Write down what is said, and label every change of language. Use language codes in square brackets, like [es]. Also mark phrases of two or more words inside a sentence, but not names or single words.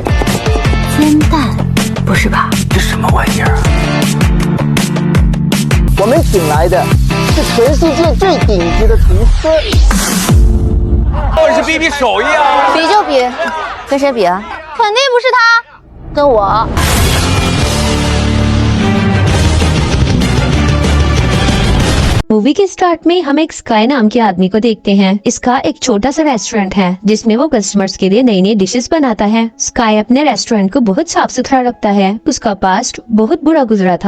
[zh] 煎蛋，不是吧？这什么玩意儿啊？我们请来的是全世界最顶级的厨师。我是比手艺啊！比就比，跟谁比啊？肯定不是他，跟我。 [hi] मूवी के स्टार्ट में हम एक स्काई नाम के आदमी को देखते हैं। इसका एक छोटा सा रेस्टोरेंट है जिसमें वो कस्टमर्स के लिए नई नई डिशेस बनाता है। स्काई अपने रेस्टोरेंट को बहुत साफ सुथरा रखता है। उसका पास्ट बहुत बुरा गुजरा था।